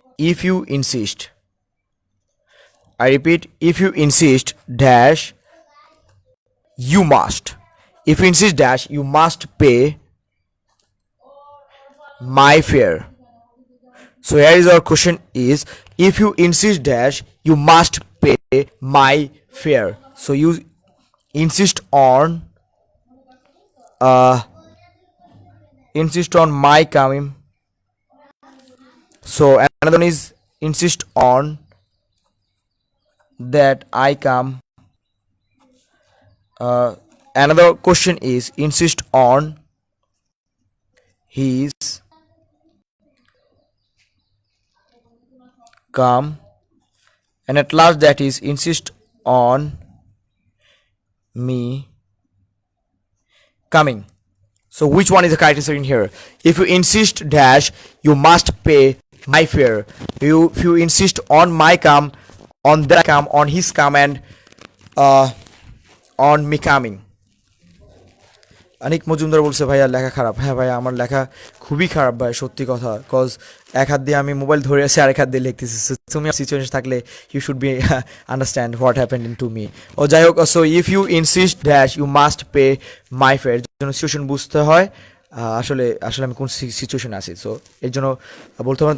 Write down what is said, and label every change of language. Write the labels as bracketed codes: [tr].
[en] If you insist, I repeat, if you insist dash you must, if you insist dash you must pay my fare. So here is our question is, if you insist dash you must pay my fare. So you insist on insist on my coming. So another one is insist on that I come. Another question is insist on his come, and at last that is insist on me coming. So which one is the correct answer in here? If you insist dash, you must pay my fare. If you insist on my come, on that come, on his come, and on me coming. [bn] অনেক মজুমদার বলছে ভাইয়া লেখা খারাপ। হ্যাঁ ভাই, আমার লেখা খুবই খারাপ ভাই, সত্যি কথা। কজ এক হাত দিয়ে আমি মোবাইল ধরে আছি, আরেক হাত দিয়ে লিখতেছি। তুমি সিচুয়েশন থাকলে [en] You should be understand what happened in to me. [bn] ও যাই হোক, [en] so if you insist dash you must pay my fare, [bn] জন্য সিচুয়েশন বুঝতে হয় আসলে আসলে আমি কোন সিচুয়েশনে আছি, সো এর জন্য বলতে পারেন।